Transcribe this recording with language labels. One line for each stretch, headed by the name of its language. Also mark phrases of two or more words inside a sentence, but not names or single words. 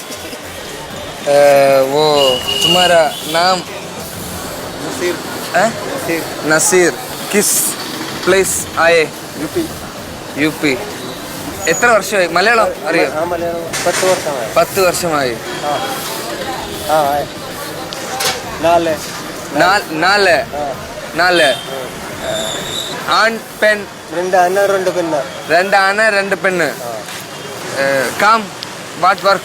Hindi: वो तुम्हारा नाम? नसीर। नसीर। किस प्लेस आए? यूपी.
Malayalam: എത്ര വർഷമായി? മലയാളം അറിയോ? 10 വർഷമായി. 10 വർഷമായി. നാല്. ആൺ പെൺ? 2 ആന 2 പെണ്ണ്. 2 ആന 2 പെണ്ണ്. കാം
English: what work?